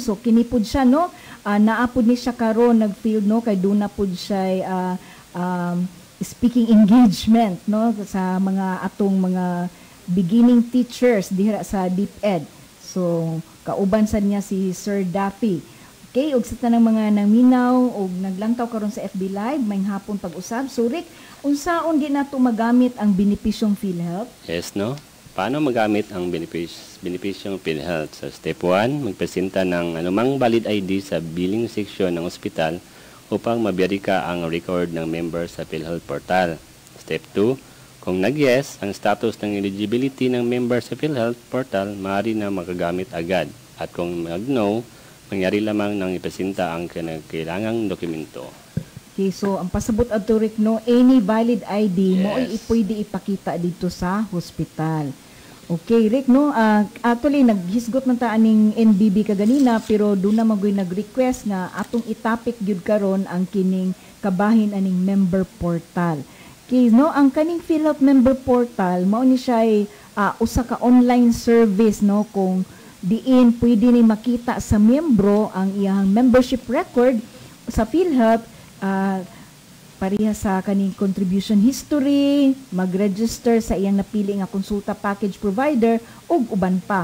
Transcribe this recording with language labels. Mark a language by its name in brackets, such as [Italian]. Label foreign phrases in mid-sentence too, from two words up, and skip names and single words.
[Cebuano] So kinipod siya no, naapod ni siya karon nag-field no kay duna pud siya [English] speaking engagement [Cebuano] no sa mga atong mga [English] beginning teachers [Cebuano] diha sa DepEd. So kauban sad niya si Sir Daffy. Okay, og sa tanang mga naminaw og naglantaw karon sa FB Live, may hapon pag-usab. So Rick, unsaon di nato magamit ang benepisyong PhilHealth? [English] Yes, no? [Filipino] Paano magamit ang benepisyong PhilHealth? So step 1, magpresenta ng anumang [English] valid ID [Filipino] sa [English] billing section [Filipino] ng ospital upang mabiyerika ang record ng member sa PhilHealth portal. Step 2, kung nag-yes ang status ng eligibility ng member sa PhilHealth portal, maaari na makagamit agad. At kung mag-no, mangyari lamang nang ipresenta ang kailangang dokumento. [Cebuano] Okay, so ang pasabot adto Rick no, [English] any valid ID Yes. [Filipino] mo ay pwede ipakita dito sa hospital. [Cebuano] Okay, Rick no, actually naghisgot man ta aning NBB kaganina pero doon na magoy nag-request nga atong itapik gyud karon ang kining kabahin aning [English] member portal. [Cebuano] Okay, no, ang kaning PhilHealth member portal mao ni siya usa ka [English] online service [Cebuano] no kung diin pwede ni makita sa miyembro ang iyang [English] membership record [Cebuano] sa PhilHealth, pareha sa kaning [English] contribution history, [Cebuano] mag-register sa iyang napili nga konsulta [English] package provider [Cebuano] ug uban pa.